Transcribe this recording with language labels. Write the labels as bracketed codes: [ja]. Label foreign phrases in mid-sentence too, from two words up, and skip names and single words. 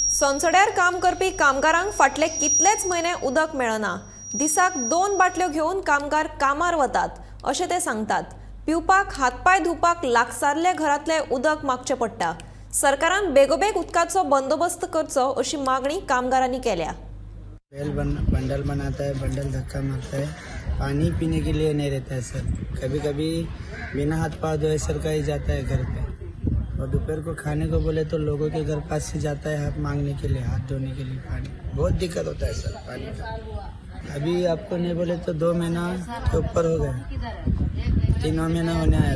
[kok] संसड्यार काम करपी कामगारांक फाटले कितलेच म्हयने उदक मेळना। दिसाक 2 बाटल्यो घेवन कामगार कामार वतात अशें ते सांगतात। पिवपाक हातपाय धुवपाक लागसारले घरातले उदक मागचें पडटा। सरकारान बेगोबेग उदकाचो बंदोबस्त करचो अशी मागणी कामगारांनी केल्या। [hi] बंडल बनाता है, बंडल धक्का मारता है, पानी पीने के लिए नहीं रहता है सर। कभी कभी बिना हाथ पाँव धोए सर का ही जाता है घर पे, और दोपहर को खाने को बोले तो लोगों के घर पास से जाता है हाथ मांगने के लिए, हाथ धोने के लिए पानी। बहुत दिक्कत होता है सर पानी का। अभी आपको नहीं बोले तो 2 महीना के ऊपर हो गया, 3 महीना होने आया।